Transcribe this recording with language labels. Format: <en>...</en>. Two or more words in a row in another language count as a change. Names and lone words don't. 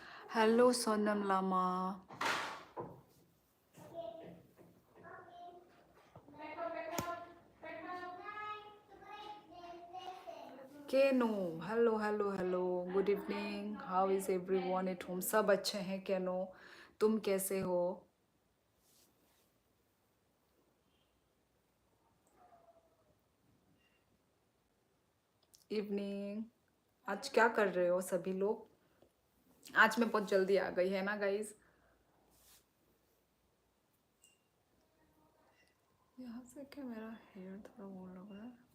<en>Hello Sonam Lama. Keno, hello hello hello, good evening. How is everyone at home?</en> <hi>सब अच्छे हैं केनो? तुम कैसे हो?</hi> <en>इवनिंग।</en> <hi>आज क्या कर रहे हो सभी लोग? आज मैं बहुत जल्दी आ गई है ना गाइज। यहाँ से क्या मेरा हेयर थोड़ा वो लग रहा है।</hi>